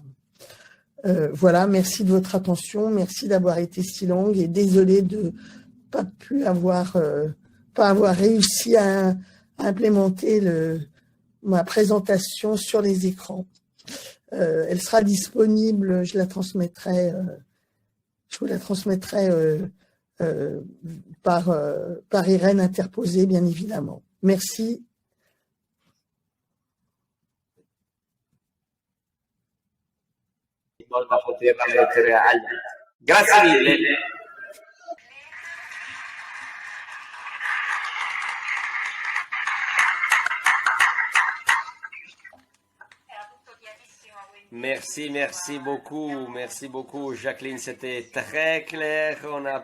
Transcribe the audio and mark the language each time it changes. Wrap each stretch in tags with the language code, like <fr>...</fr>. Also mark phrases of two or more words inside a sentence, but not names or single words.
<fr>Voilà, merci de votre attention, merci d'avoir été si longue et désolée de pas avoir réussi à implémenter ma présentation sur les écrans. Elle sera disponible, je vous la transmettrai par Irène interposée, bien évidemment. Merci.</fr> <it>Da poterla mettere Grazie mille.</it> <fr>Merci beaucoup Jacqueline, c'était très clair, on a</fr>